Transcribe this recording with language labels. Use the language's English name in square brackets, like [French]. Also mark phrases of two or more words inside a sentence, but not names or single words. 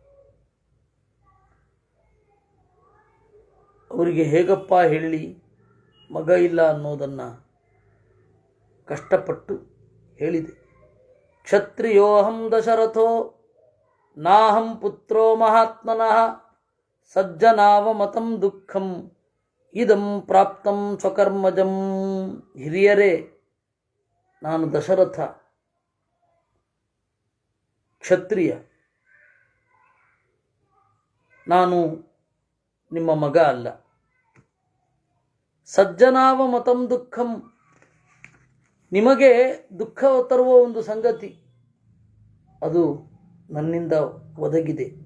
[Kannada] ಅವರಿಗೆ ಹೇಗಪ್ಪ ಹೇಳಿ ಮಗ ಇಲ್ಲ ಅನ್ನೋದನ್ನು ಕಷ್ಟಪಟ್ಟು ಹೇಳಿದೆ. [Sanskrit] ಕ್ಷತ್ರಿಯೋಹಂ ದಶರಥೋ ನಾಹಂ ಪುತ್ರೋ ಮಹಾತ್ಮನಃ ಸಜ್ಜನಾವಮತಂ ದುಃಖಂ ಇದಂ ಪ್ರಾಪ್ತಂ ಸ್ವಕರ್ಮಜಂ. [Kannada] ಹಿರಿಯರೇ, ನಾನು ದಶರಥ, ಕ್ಷತ್ರಿಯ, ನಾನು ನಿಮ್ಮ ಮಗ ಅಲ್ಲ. [Sanskrit] ಸಜ್ಜನಾವಮತಂ ದುಃಖಂ, [Kannada] ನಿಮಗೆ ದುಃಖ ತರುವ ಒಂದು ಸಂಗತಿ ಅದು ನನ್ನಿಂದ ಒದಗಿದೆ.